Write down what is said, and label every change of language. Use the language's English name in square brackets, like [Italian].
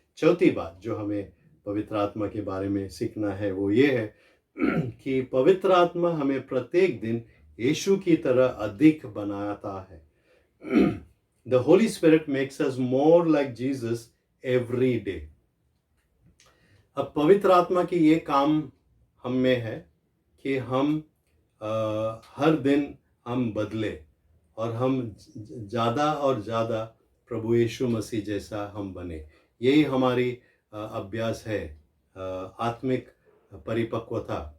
[Hindi] चौथी बात जो हमें पवित्र आत्मा के बारे में सीखना है वो ये है कि पवित्र आत्मा हमें प्रत्येक दिन यीशु की तरह अधिक बनाता है। [English] The Holy Spirit makes us more like Jesus every day. [Hindi] अब पवित्र आत्मा की ये काम हम में है कि हम हर दिन हम बदले और हम ज़्यादा और ज़्यादा प्रभु यीशु मसीह जैसा हम बने। यही हमारी अभ्यास है, आत्मिक परिपक्वता।